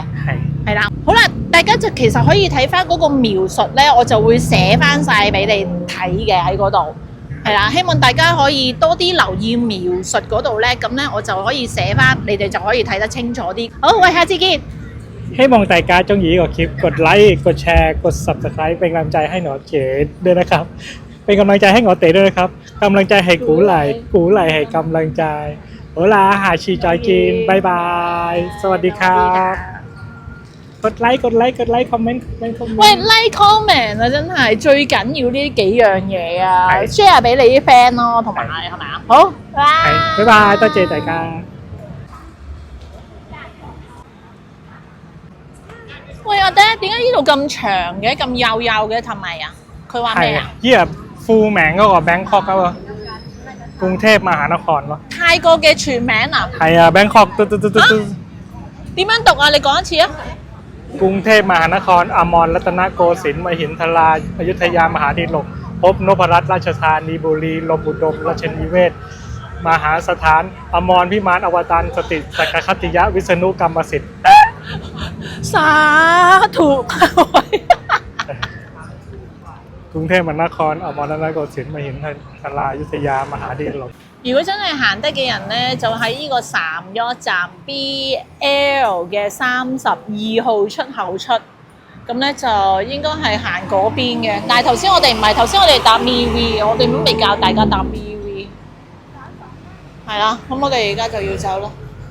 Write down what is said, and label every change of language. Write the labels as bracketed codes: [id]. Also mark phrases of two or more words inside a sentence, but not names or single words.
[yue] 係啦，好啦，大家就其實可以睇翻嗰個描述咧，我就會寫翻晒俾你睇嘅喺嗰度。係啦，希望大家可以多啲留意描述嗰度咧，咁咧我就可以寫翻，你哋就可以睇得清楚啲。好，喂，下次見。希望大家中意呢個 [th] คลิปกดไลค์กดแชร์กด Subscribe เป็นกำลังใจให้หนอเก๋ด้วยนะครับเป็นกำลังใจให้หนอเต๋ด้วยนะครับกำลังใจให้กูไหลให้กำลังใจโอ [yue] 好啦下次再見拜拜 [th] สวัสดีครับกดไลค์คอมเมนต์ [yue] 喂， [en] like comment [yue] 啊，真係最緊要呢幾樣嘢啊係，share 俾你啲 friend 咯，同埋係咪啊？好，拜係拜拜多謝大家。喂，阿爹，點解呢度咁長嘅，咁幼嘅？係咪啊？佢話咩係啊？呢個 full 名嗰個 Bangkok 嗰個กรุงเทพมหานครวะ 泰國嘅全名啊？係啊 Bangkok 點樣讀啊？你講一次啊！ [th] กรุงเทพมหานครอมรรัตนโกสินทร์มหินทราอยุธยามหาดิลกพบนพรัตน์ราชธานีบุรีลมอุดมราชนิเวศมหาสถานอมรพิมานอวตารสติสักกคติยะวิษณุกรรมสิทธิ์ สาธุ กรุงเทพมหานครอมรรัตนโกสินทร์มหินทราอยุธยามหาดิลก [yue] 如果真係行得嘅人呢，就喺呢個三約站 BL 嘅32號出口出，咁呢就應該係行嗰邊嘅。但係頭先我哋唔係，頭先我哋搭 MV， 我哋都未教大家搭 MV， 係啦，咁我哋而家就要走啦。